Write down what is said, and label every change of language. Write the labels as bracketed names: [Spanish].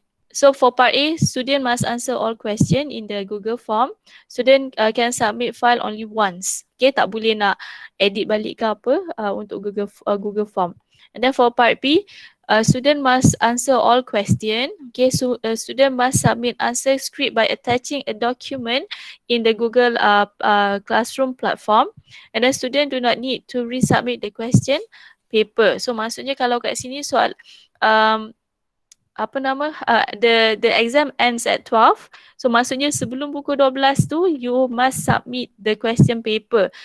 [English] So for part A, student must answer all question in the Google form. Student can submit file only once. [Malay] Okay, tak boleh nak edit balik ke apa untuk Google form. [English] And then for part B, student must answer all question. Okay, so student must submit answer script by attaching a document in the Google Classroom platform. And then student do not need to resubmit the question paper. [Malay] So maksudnya kalau kat sini soal apa nama [English] the exam ends at 12, [Malay] so maksudnya sebelum pukul 12 tu [English] you must submit the question paper.